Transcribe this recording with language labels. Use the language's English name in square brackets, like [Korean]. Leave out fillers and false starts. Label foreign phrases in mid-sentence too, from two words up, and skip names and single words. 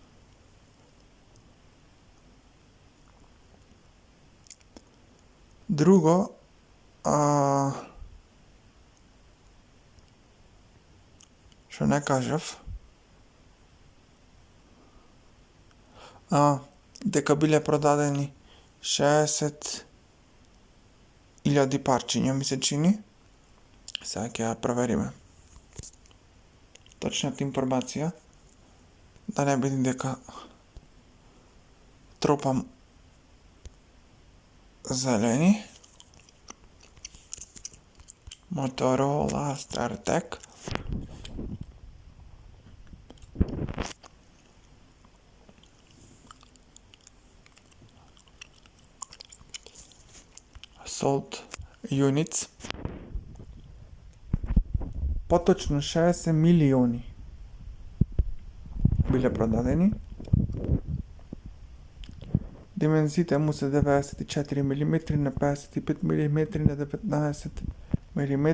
[Macedonian] Друго, што не кажав, дека биле продадени 60.000 парчиња, ми се чини. Сега ќе ја провериме точната информација, да не биде дека тропам зелени. [English] Motorola StarTAC. Sold units. [Macedonian] Поточно 60 милиони биле продадени. Димензите му се 94 мм на 55 мм на 19 мм.